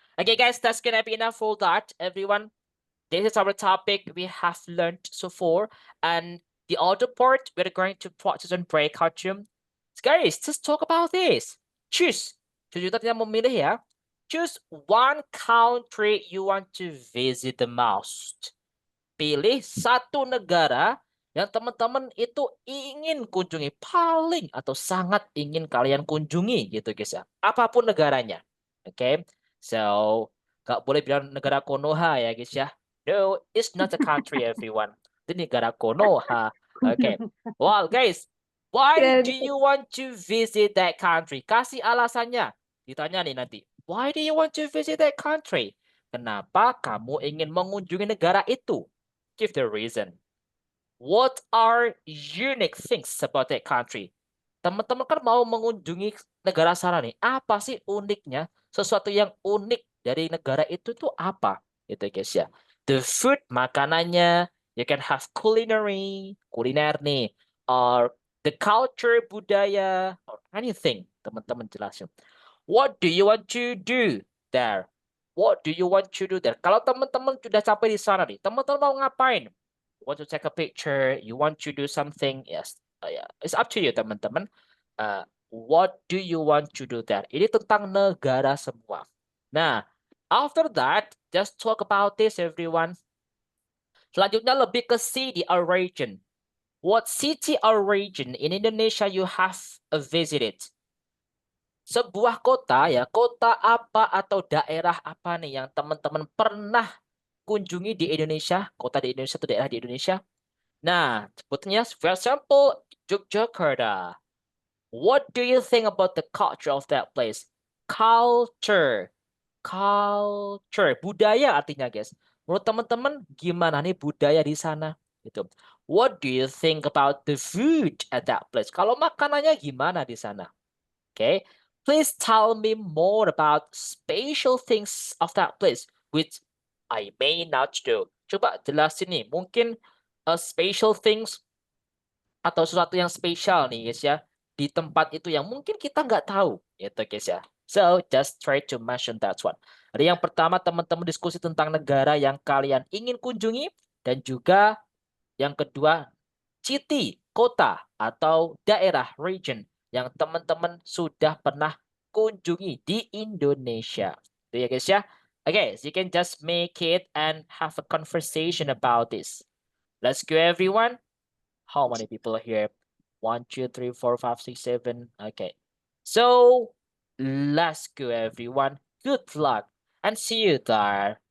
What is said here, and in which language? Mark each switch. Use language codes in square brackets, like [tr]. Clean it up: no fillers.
[en] Okay, guys, that's gonna be enough for that, everyone. This is our topic we have learned so far. And the other part, we're going to practice on breakout room. So guys, just talk about this. Choose. [id] Kita tidak memilih ya. [en] Choose one country you want to visit the most. [id] Pilih satu negara yang teman-teman itu ingin kunjungi, paling atau sangat ingin kalian kunjungi gitu guys ya. Apapun negaranya. Okay? So, gak boleh bilang negara Konoha ya guys ya. [en] No, it's not a country, everyone. [id] Itu negara Konoha. [en] Okay. Well, guys, why do you want to visit that country? [id] Kasih alasannya. Ditanya nih nanti. [en] Why do you want to visit that country? [id] Kenapa kamu ingin mengunjungi negara itu? [en] Give the reason. What are unique things about that country? [id] Teman-teman kan mau mengunjungi negara sana nih. Apa sih uniknya? Sesuatu yang unik dari negara itu tuh apa? Gitu guys ya. [en] The food, [id] makanannya. [en] You can have culinary, [id] kuliner nih. [en] Or the culture, budaya, or anything. [id] Teman-teman jelasin. [en] What do you want to do there? What do you want to do there? [id] Kalau teman-teman sudah sampai di sana nih, teman-teman mau ngapain? [en] You want to take a picture? You want to do something? Yes, yeah. It's up to you, teman-teman. What do you want to do there? [id] Ini tentang negara semua. [en] Nah, after that, just talk about this, everyone. [id] Selanjutnya lebih ke [en] city or region. What city or region in Indonesia you have visited? [id] Sebuah kota ya, kota apa atau daerah apa nih yang teman-teman pernah kunjungi di Indonesia, kota di Indonesia atau daerah di Indonesia? Nah, sebutnya, [en] for example, Yogyakarta. What do you think about the culture of that place? Culture. [id] culture, budaya artinya guys. Menurut teman-teman gimana nih budaya di sana? Gitu. [en] What do you think about the food at that place? [id] Kalau makanannya gimana di sana? [en] Okay, please tell me more about special things of that place, which I may not do. [id] Coba jelasin nih, mungkin [en] special things [id] atau sesuatu yang spesial nih guys ya di tempat itu yang mungkin kita nggak tahu gitu guys ya. [en] So just try to mention that one. [id] Jadi yang pertama teman-teman diskusi tentang negara yang kalian ingin kunjungi dan juga yang kedua city, kota atau daerah region yang teman-teman sudah pernah kunjungi di Indonesia. Itu ya guys ya. [en] Okay, so you can just make it and have a conversation about this. Let's go everyone. How many people are here? 1, 2, 3, 4, 5, 6, 7. Okay. So, let's go everyone. Good luck and see you there.